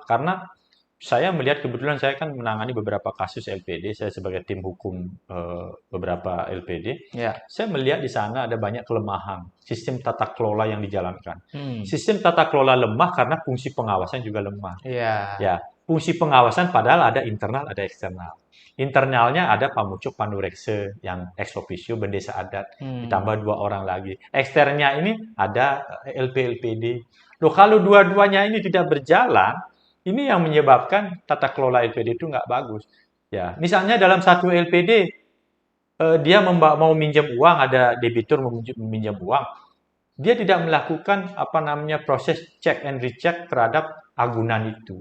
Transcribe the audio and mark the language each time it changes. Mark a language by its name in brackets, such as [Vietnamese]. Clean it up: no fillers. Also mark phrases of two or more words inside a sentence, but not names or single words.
[Indonesian] Karena saya melihat kebetulan saya kan menangani beberapa kasus LPD, saya sebagai tim hukum beberapa LPD, Ya. saya melihat di sana ada banyak kelemahan sistem tata kelola yang dijalankan. Hmm. Sistem tata kelola lemah karena fungsi pengawasan juga lemah. Ya. Ya, fungsi pengawasan padahal ada internal, ada eksternal. Internalnya ada Pamucuk Panurekse yang [Latin] ex officio [Indonesian] bendesa adat, Hmm. ditambah 2 orang lagi. Eksternnya ini ada LP-LPD. Loh, kalau dua-duanya ini tidak berjalan, ini yang menyebabkan tata kelola LPD itu nggak bagus. Ya, misalnya dalam satu LPD, dia mau minjam uang, ada debitur meminjam uang, dia tidak melakukan apa namanya proses [English] check and recheck [Indonesian] terhadap agunan itu.